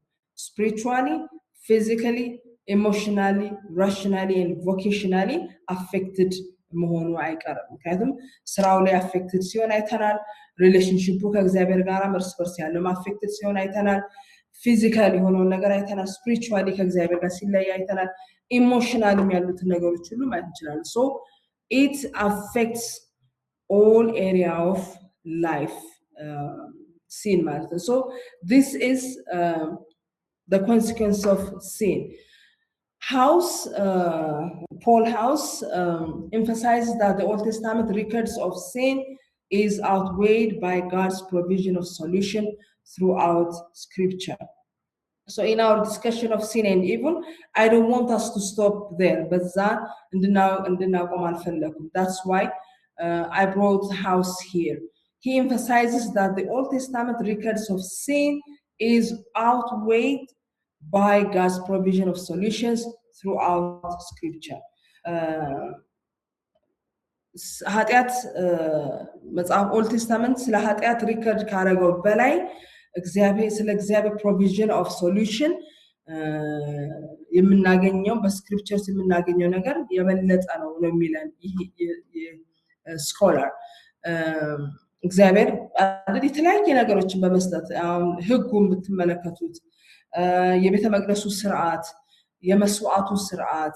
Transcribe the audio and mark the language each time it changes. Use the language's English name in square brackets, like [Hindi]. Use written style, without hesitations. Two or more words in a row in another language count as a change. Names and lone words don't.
[English] spiritually physically emotionally rationally and vocationally affected [Amharic] መሆኑ አይቀርም ምክንያቱም ስራው ላይ affected ሲሆን አይተናል ሪሌሽንሺፑ ከእግዚአብሔር ጋር እርስ በርስ ያለው affected ሲሆን አይተናል ፊዚካሊ የሆነው ነገር አይተናል spiritually ከእግዚአብሔር ጋር ሲለይ አይተናል emotionally ያሉት ነገሮች ሁሉ ማለት ይችላል [English] so it affects all area of life sin [Amharic] ማለት ነው. [English] So this is the consequence of sin. Paul House emphasizes that the Old Testament records of sin is outweighed by God's provision of solution throughout Scripture. So in our discussion of sin and evil, I don't want us to stop there, but that's why I brought House here. He emphasizes that the Old Testament records of sin is outweighed by God's provision of solutions throughout Scripture. [Amharic] ኃጢአት መጽሐፍ ኦልድ ቴስታመንት ስለ ኃጢአት ሪከርድ ካረገው በላይ ስለ እግዚአብሔር [English] provision of solution [Amharic] የምናገኘው በስክሪፕቸርስ የምናገኘው ነገር የበለጠ ነው የሚለን ይህ ስኮላር። እግዚአብሔር የተለያየ ነገሮችን በመስጠት ህጉን ብትመለከቱት የቤተ መቅደሱ ስርዓት፣ የመስዋዕቱ ስርዓት፣